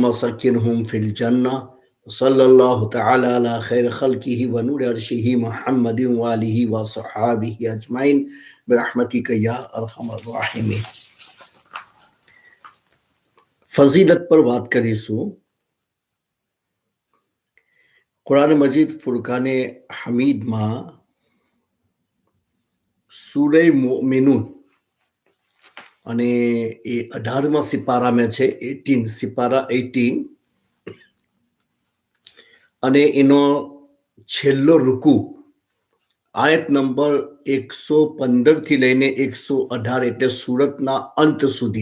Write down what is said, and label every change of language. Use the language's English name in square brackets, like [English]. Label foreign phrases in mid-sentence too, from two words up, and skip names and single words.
[Arabic] سكنهم في الجنة صلى الله تعالى على خير خلقه ونور عرشه محمد وآله وصحابه أجمعين برحمتك يا أرحم الراحمين. [Gujarati] ફઝીલત પર વાત કરીશું. કુરાન મજીદ ફુરકાને હમીદમાં સૂરે મુમિનૂન અને એ 18મા સિપારામાં છે, 18 સિપારા 18, અને એનો છેલ્લો રૂકુ આયત નંબર 115 થી લઈને 118 એટલે સુરતના અંત સુધી.